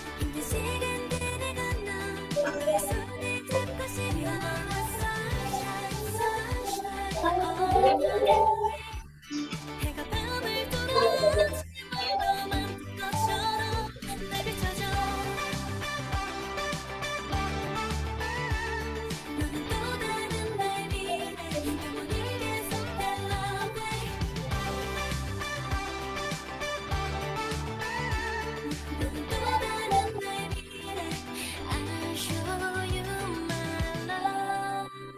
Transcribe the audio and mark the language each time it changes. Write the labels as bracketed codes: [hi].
[ko] 힘든 시간들을 건너 너의 손을 잡고 싶어. [en] Sunshine, sunshine all the day. [ko] 해가 밤을 돌아 아침을 또 만든 것처럼 날 비춰줘. 너는 또 다른 나의 미래 영원히 계속될 love way. 너는 또 다른 나의 미래 [en] I'll show you my love.